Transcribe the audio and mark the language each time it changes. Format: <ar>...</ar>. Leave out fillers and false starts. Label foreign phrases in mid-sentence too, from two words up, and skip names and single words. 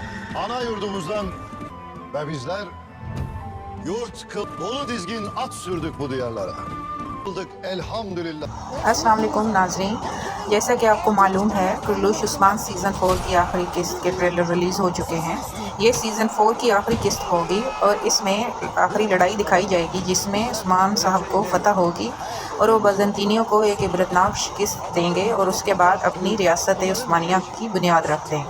<tr>ana yurdumuzdan ve bizler dolu dizgin at sürdük bu diyarlara. Elhamdülillah.</tr> <ar>السلام علیکم</ar> <ur>ناظرین، جیسا کہ آپ کو معلوم ہے کورولش عثمان سیزن 4 کی آخری قسط کے</ur> <en>trailer release</en> <ur>ہو چکے ہیں. یہ سیزن 4 کی آخری قسط ہوگی اور اس میں آخری لڑائی دکھائی جائے گی جس میں عثمان صاحب کو فتح ہوگی اور وہ بازنطینیوں کو ایک عبرتناک شکست دیں گے اور اس کے بعد اپنی ریاست عثمانیہ کی بنیاد رکھ دیں گے.</ur>